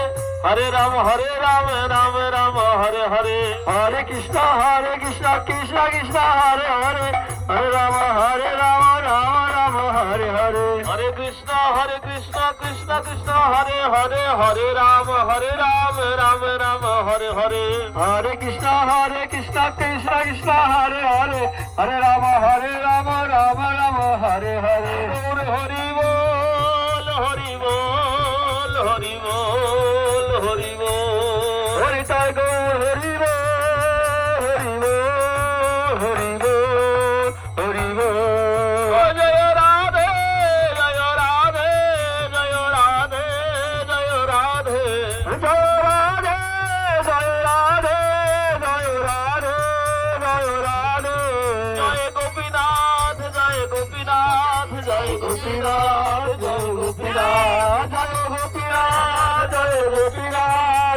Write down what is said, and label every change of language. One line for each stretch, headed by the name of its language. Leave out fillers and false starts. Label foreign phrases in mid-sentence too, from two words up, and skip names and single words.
Sanskrit: हरे राम राम राम हरे हरे हरे कृष्ण कृष्ण कृष्ण हरे हरे हरे राम राम राम हरे हरे हरे कृष्ण कृष्ण कृष्ण हरे हरे हरे राम राम राम हरे हरे हरे कृष्ण कृष्ण कृष्ण हरे हरे हरे राम राम राम हरे हरे
Bangla: হরি বল হরি বল হরি বল হরি বল হরি তাই গো হরি বল হরি বল হরি বল হরি বল জয় রাধে জয় রাধে জয় রাধে জয় রাধে জয় রাধে জয় রাধে জয় রাধে জয় রাধে জয় গোপীনাথ জয় গোপীনাথ জয় গোপীনাথ জয় গোপীনাথ জয় গোপীনাথ জয় গোপীনাথ